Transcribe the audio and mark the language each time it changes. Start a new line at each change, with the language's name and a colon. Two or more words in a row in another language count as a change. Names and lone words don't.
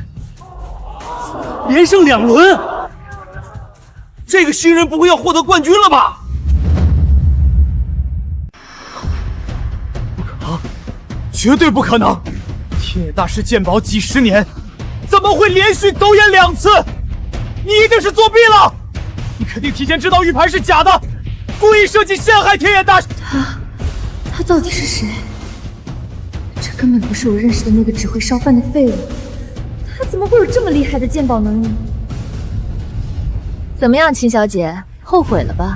Chinese: 連勝2輪，這個新人不會要獲得冠軍了吧？不可能，絕對不可能！天眼大師鑑寶幾10年，怎麼會連續走眼2次？你一定是作弊了！你肯定提前知道玉盤是假的，故意設計陷害天眼大師。他到底是誰？這根本不是我認識的那個只會燒飯的廢物。他怎麼會有這麼厲害的鑑寶能力？怎麼樣，秦小姐，後悔了吧？